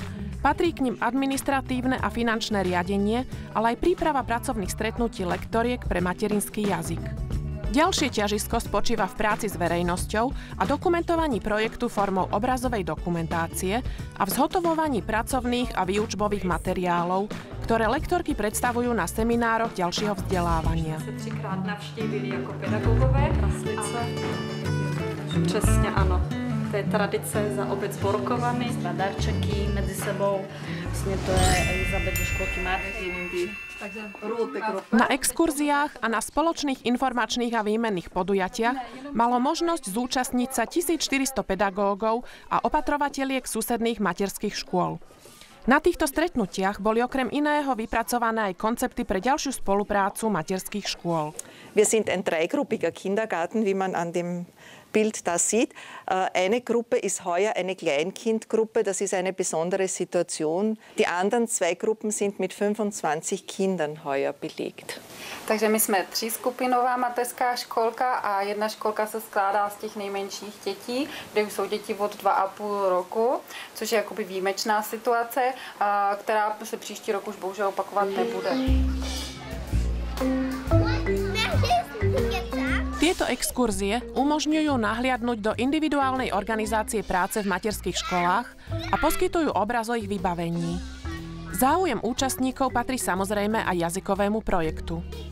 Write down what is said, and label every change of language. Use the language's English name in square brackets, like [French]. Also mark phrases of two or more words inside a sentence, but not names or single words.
[Slovak] Patrí k nim administratívne a finančné riadenie, ale aj príprava pracovných stretnutí lektoriek pre materinský jazyk. Ďalšie ťažisko spočíva v práci s verejnosťou a dokumentovaní projektu formou obrazovej dokumentácie a v zhotovovaní pracovných a výučbových materiálov, ktoré lektorky predstavujú na seminároch ďalšieho vzdelávania. [Czech] Třikrát navštívili jako pedagogové Kraslice. Přesně ano. To je tradice za obec Borkovany. Darčeky mezi sebou. Vlastně to je Elizabeth ze školky Martindy. [Slovak] Na exkurziách a na spoločných informačných a výmenných podujatiach malo možnosť zúčastniť sa 1400 pedagógov a opatrovatieliek susedných materských škôl. Na týchto stretnutiach boli okrem iného vypracované aj koncepty pre ďalšiu spoluprácu materských škôl. [German] Wir sind ein dreigruppiger Kindergarten, wie man an dem Bild da sieht. Eine Gruppe ist heuer eine Kleinkindgruppe, das ist eine besondere Situation. Die anderen zwei Gruppen sind mit 25 Kindern heuer belegt. [Czech] Takže my jsme třískupinová mateřská školka a jedna školka se skládá z těch nejmenších dětí, kde už jsou děti od 2,5 roku, což je jakoby výjimečná situace, která se příští rok už bohužel opakovat nebude. [Slovak] Tieto exkurzie umožňujú nahliadnúť do individuálnej organizácie práce v materských školách a poskytujú obraz o ich vybavení. Záujem účastníkov patrí samozrejme aj jazykovému projektu.